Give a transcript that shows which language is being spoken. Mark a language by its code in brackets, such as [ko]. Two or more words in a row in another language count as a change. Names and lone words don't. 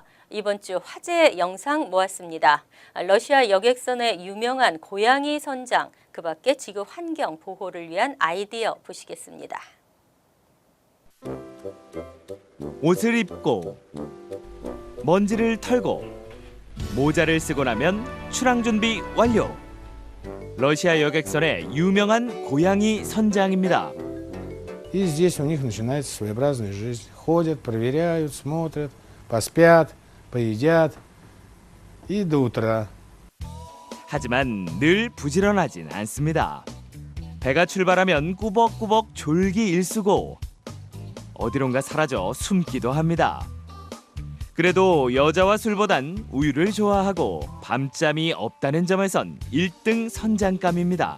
[ko] 이번 주 화제 영상 모았습니다. 러시아 여객선의 유명한 고양이 선장, 그 밖에 지구 환경 보호를 위한 아이디어 보시겠습니다. 옷을 입고 먼지를 털고 모자를 쓰고 나면 출항 준비 완료. 러시아 여객선의 유명한 고양이 선장입니다. [ru] И здесь у них начинается своеобразная жизнь. Ходят, проверяют, смотрят, поспят, поедят и до утра. [ko] 하지만 늘 부지런하진 않습니다. 배가 출발하면 꾸벅꾸벅 졸기 일쑤고 어디론가 사라져 숨기도 합니다. 그래도 여자와 술보단 우유를 좋아하고 밤잠이 없다는 점에선 1등 선장감입니다.